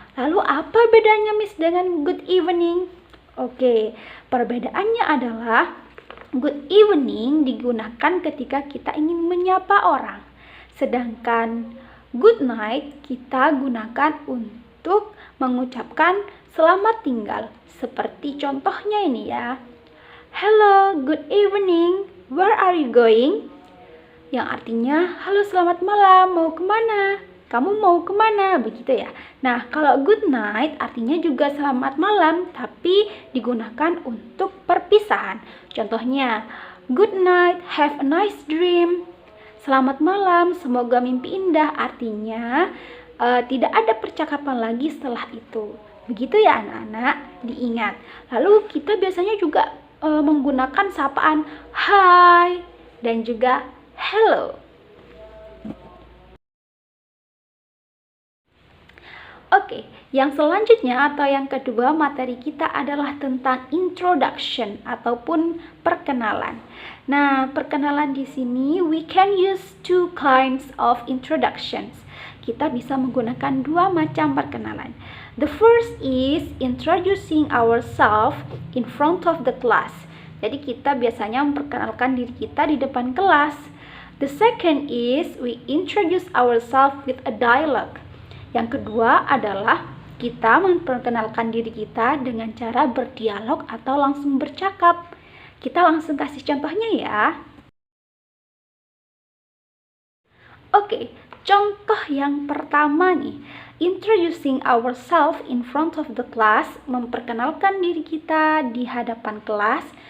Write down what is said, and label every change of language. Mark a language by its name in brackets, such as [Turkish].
[Indonesian] Lalu apa bedanya Miss dengan good evening? Oke, perbedaannya adalah good evening digunakan ketika kita ingin menyapa orang. Sedangkan good night kita gunakan untuk mengucapkan selamat tinggal. Seperti contohnya ini ya. [English] Hello, good evening, where are you going? [Indonesian] Yang artinya, halo selamat malam, mau kemana? Kamu mau kemana? Begitu ya. Nah, kalau good night artinya juga selamat malam, tapi digunakan untuk perpisahan. [English] Contohnya, good night, have a nice dream. [Indonesian] Selamat malam, semoga mimpi indah. Artinya, tidak ada percakapan lagi setelah itu. Begitu ya anak-anak, diingat. Lalu kita biasanya juga menggunakan sapaan hi dan juga hello. Oke, yang selanjutnya atau yang kedua materi kita adalah tentang introduction ataupun perkenalan. Nah, perkenalan di sini [English] we can use two kinds of introductions. [Indonesian] Kita bisa menggunakan dua macam perkenalan. [English] The first is introducing ourselves in front of the class. [Indonesian] Jadi kita biasanya memperkenalkan diri kita di depan kelas. [English] The second is we introduce ourselves with a dialogue. [Indonesian] Yang kedua adalah kita memperkenalkan diri kita dengan cara berdialog atau langsung bercakap. Kita langsung kasih contohnya ya. Oke, contoh yang pertama nih. [English] Introducing ourselves in front of the class, [Indonesian] memperkenalkan diri kita di hadapan kelas.